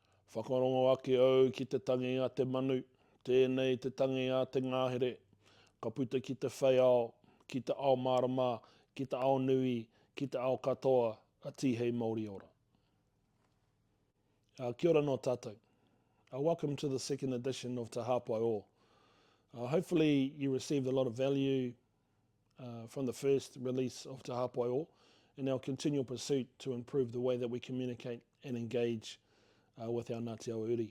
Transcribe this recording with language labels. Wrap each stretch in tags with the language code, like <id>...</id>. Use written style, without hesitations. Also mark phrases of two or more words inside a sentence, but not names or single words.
<mi>whakarongo ake au ki te tangi a te manu, tēnei te tangi a te ngāhere, ka puta ki te whaiao, ki te ao marama, ki te ao nui, ki te ao katoa, a tihei Māori ora. Kia ora no tātou.</mi> <en>Welcome to the second edition of Te Hāpai o. Hopefully you received a lot of value from the first release of Te Hāpai o in our continual pursuit to improve the way that we communicate and engage with our Ngāti Awa Uri.</en>